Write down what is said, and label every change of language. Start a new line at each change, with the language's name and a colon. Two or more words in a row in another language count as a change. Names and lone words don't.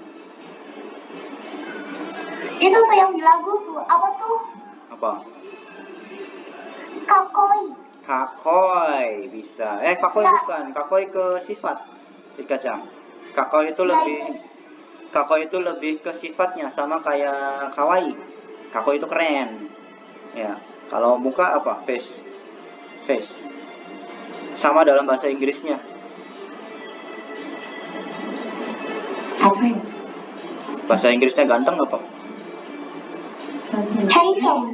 Indonesian: Itu tuh yang di lagu tuh, apa tuh? Apa? Kakoi. Kakoi bisa. Kakoi bukan. Kakoi ke sifat. Dikacang. Kakoi itu lebih ke sifatnya sama kayak kawaii. Kakoi itu keren. Ya. Kalau muka apa? Face. Sama dalam bahasa Inggrisnya. Apa ya? Bahasa Inggrisnya ganteng apa? Handsome.